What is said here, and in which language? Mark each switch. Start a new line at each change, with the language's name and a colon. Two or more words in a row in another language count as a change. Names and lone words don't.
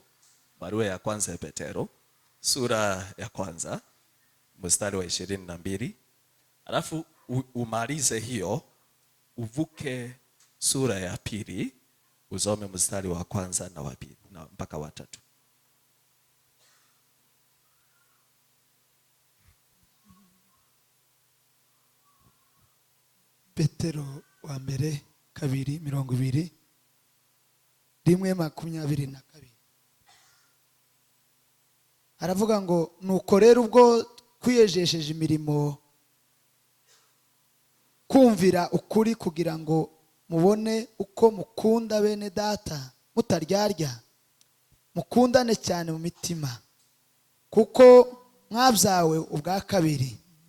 Swahili: Barua ya kwanza ya Petero, sura ya kwanza, mstari wa 22. Alafu umalize hiyo, uvuke sura ya pili, usome mstari wa kwanza na wa pili na mpaka wa tatu. Petero wa mbere 2:20, rimwe 22.
Kinyarwanda: Aravuga ngo nuko rero ubwo kwiyejesheje imirimo kumvira ukuri, kugira ngo mubone uko mukunda bene data mutaryarya, mukundane cyane mu mitima, kuko mwabyawe ubwa kabiri,